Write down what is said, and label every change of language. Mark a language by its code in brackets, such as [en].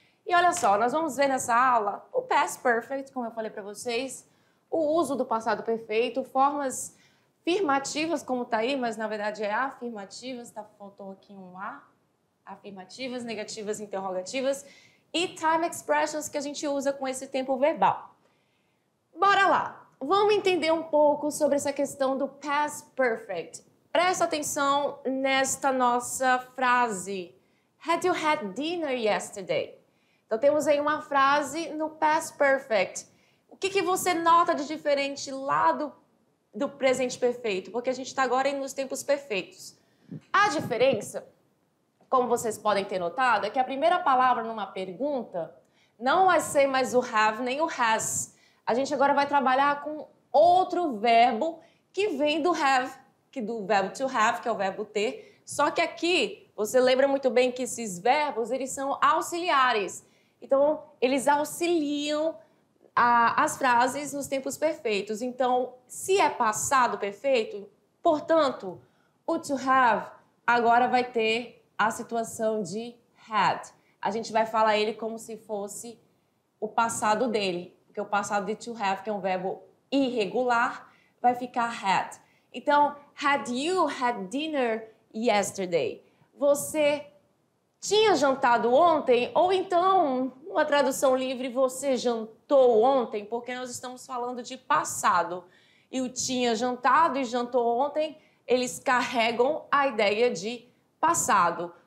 [pt] E olha só, nós vamos ver nessa aula o Past Perfect, como eu falei para vocês, o uso do passado perfeito, formas afirmativas, como está aí, mas na verdade é afirmativas, faltou aqui um A, afirmativas, negativas, interrogativas, e time expressions que a gente usa com esse tempo verbal. Bora lá! Vamos entender um pouco sobre essa questão do past perfect. Presta atenção nesta nossa frase. [en] Had you had dinner yesterday? [pt] Então temos aí uma frase no past perfect. O que você nota de diferente lá do presente perfeito? Porque a gente está agora indo nos tempos perfeitos. A diferença, como vocês podem ter notado, é que a primeira palavra numa pergunta não vai ser mais o have nem o has. A gente agora vai trabalhar com outro verbo que vem do have, do verbo to have, que é o verbo ter. Só que aqui, você lembra muito bem que esses verbos, eles são auxiliares. Então, eles auxiliam as frases nos tempos perfeitos. Então, se é passado perfeito, portanto, o to have agora vai ter a situação de had. A gente vai falar ele como se fosse o passado dele. Porque o passado de to have, que é um verbo irregular, vai ficar had. Então, [en] had you had dinner yesterday? [pt] Você tinha jantado ontem? Ou então, uma tradução livre, você jantou ontem? Porque nós estamos falando de passado. E o tinha jantado e jantou ontem, eles carregam a ideia de passado.